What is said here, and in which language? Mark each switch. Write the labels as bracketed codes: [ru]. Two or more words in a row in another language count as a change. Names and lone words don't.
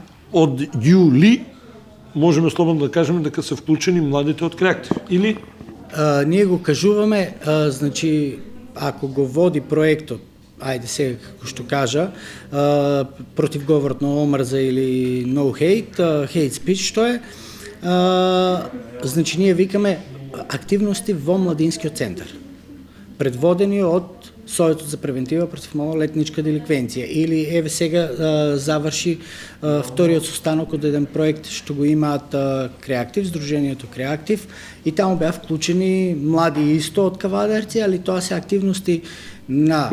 [mk] од јули можеме слободно да кажеме дека се вклучени младите од Креатив, или? Ние го кажуваме, значи, ако го води проектот, ајде сега како што кажа, против говорот на омрза или [en] no hate, hate speech, [mk] што е, значи ние викаме активности во младинскиот центар, предводени од Советот за превентива против малолетничка деликвенција. Или еве сега заврши вториот состанок од еден проект што го имаат Креатив, Сдруженијето Креатив, и таму беа вклучени млади исто од Кавадарци, али тоа се активности на